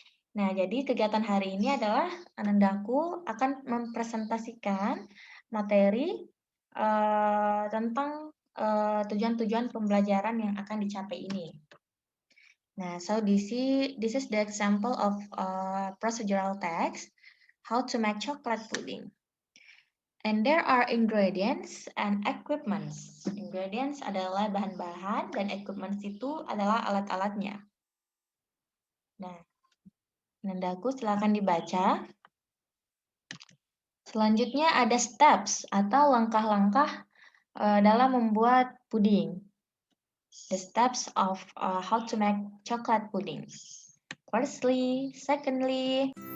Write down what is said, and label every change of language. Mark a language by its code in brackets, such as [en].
[id] Nah, jadi kegiatan hari ini adalah Anandaku akan mempresentasikan materi tentang tujuan-tujuan pembelajaran yang akan dicapai ini. [en] Nah, so this is the example of procedural text, how to make chocolate pudding. And there are ingredients and equipments. [id] Ingredients adalah bahan-bahan dan equipments itu adalah alat-alatnya. Nah, Nandaku silakan dibaca. Selanjutnya ada steps atau langkah-langkah dalam membuat puding. [en] The steps of how to make chocolate pudding. Firstly, secondly.